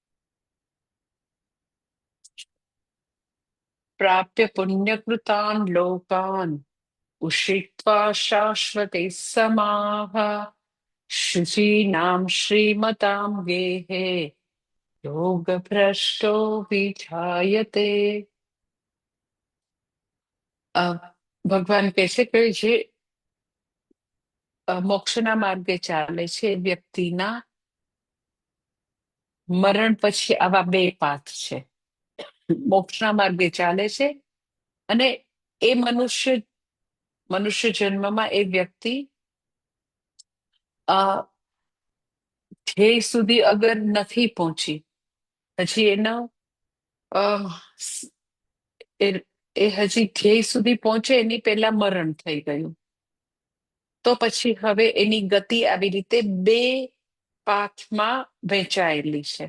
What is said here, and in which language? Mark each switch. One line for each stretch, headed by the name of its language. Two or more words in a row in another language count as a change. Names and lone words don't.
Sanskrit: प्राप्य पुण्यकृतान् लोकान् उषित्वा शाश्वते समाः शुचीनां श्रीमतां गेहे योगभ्रष्टो विजायते।
Gujarati: અ, ભગવાન કહે છે કે જે મોક્ષના માર્ગે ચાલે છે એ વ્યક્તિના મરણ પછી આવા બે પાથ છે. મોક્ષના માર્ગે ચાલે છે અને એ મનુષ્ય જન્મમાં એ વ્યક્તિ ધ્યેય સુધી અગર નથી પહોંચી, હજી એનો અ, સ- એ એ હજી ધ્યેય સુધી પહોંચે એની પહેલા મરણ થઈ ગયું, તો પછી હવે એની ગતિ આવી રીતે બે પાથમાં વહેંચાયેલી છે.